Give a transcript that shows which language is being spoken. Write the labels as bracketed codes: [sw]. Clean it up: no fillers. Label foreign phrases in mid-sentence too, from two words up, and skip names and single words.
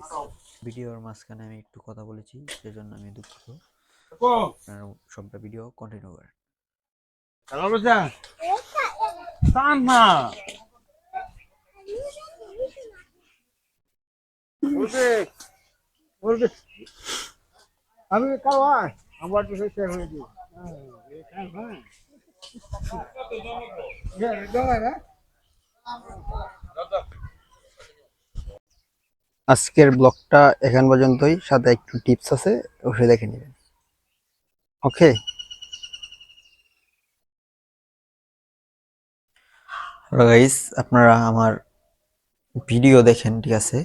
[bn] ভিডিওর মাঝখানে আমি একটু কথা বলেছি, সেজন্য আমি দুঃখিত। আপনারা সবটা ভিডিও কন্টিনিউ করেন। [ms] Kalau bisa, sama. Boleh, boleh. Kami kawan, ambil tu saya share lagi. Ya, jangan ya. [bn] আজকের ব্লগটা এখান পর্যন্তই, সাথে একটু টিপস আছে, ওটা দেখে নেবেন। [en] okay, hello guys, [bn] আপনারা আমার ভিডিও দেখেন, ঠিক আছে?